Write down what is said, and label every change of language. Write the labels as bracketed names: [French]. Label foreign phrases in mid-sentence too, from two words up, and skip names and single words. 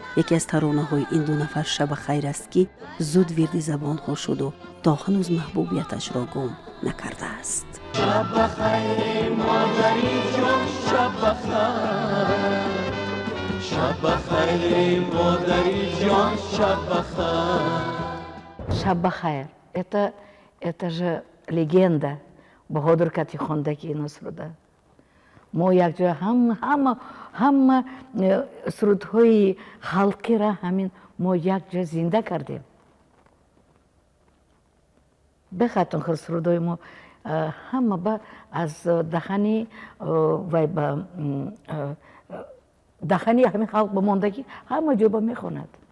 [Tajik] Яке аз таронаҳои ин ду нафар Шаба хайр аст, ки зуд вирди забонҳо шуду, то ҳанӯз маҳбубияташро гум накардааст. Шаба хайр, модари ҷон, шаба хайр. Шаба хайр, модари ҷон, шаба хайр. Шаба хайр. [Russian] Это, это же легенда. [Tajik] Баҳодур Кати хонда ки ино суруда. Мо якҷоя ҳам-, ҳама, ҳама, э, сурудҳои халқира ҳамин мо якҷо зинда кардем. Бехатон хел сурудҳои мо, э, ҳама ба аз дахани, э, вай ба, м, э, дахани ҳамин халқ ба мондагӣ ҳама ҷо ба мехонад.